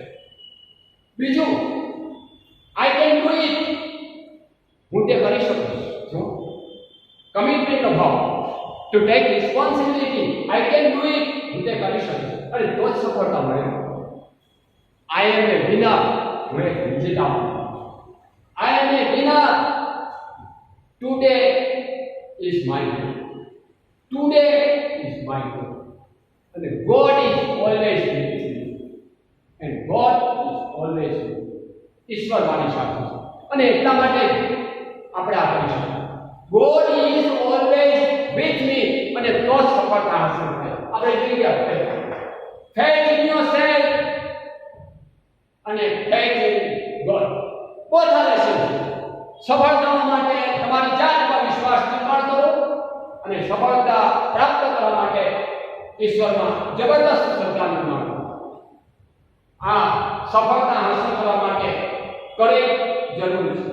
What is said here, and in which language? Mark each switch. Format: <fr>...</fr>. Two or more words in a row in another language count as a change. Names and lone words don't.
<gu>બીજું,</gu> <en>I can do it,</en> <gu>હું તે કરી શકું છું. કમિટમેન્ટનો ભાવ,</gu> <en>to take responsibility. I can do it,</en> <gu>હું તે કરી શકું છું. અને તો જ સફળતા મળે.</gu> <en>I am a winner,</en> <gu>હું એક વિજેતા છું.</gu> <en>I am a winner. Today is my day. Today is my day. And God is always with me. And God is always with me.</en> <gu>ઈશ્વર મારી સાથે છે. અને એટલા માટે આપણે આ કરી શકીએ.</gu> <en>God is always with me.</en> <gu>અને તો જ સફળતા હાંસલ થાય. આપણે જોઈ ગયા</gu> <en>faith in yourself</en> <gu>અને</gu> <en>faith in God. Both are essential.</en> <gu>સફળતા માટે તમારી જાત પર વિશ્વાસ નિર્માણ કરો અને સફળતા પ્રાપ્ત કરવા માટે ઈશ્વરમાં જબરદસ્ત શ્રદ્ધા નિર્માણ કરો. આ સફળતા હાંસલ કરવા માટે કરે જરૂર છે.</gu>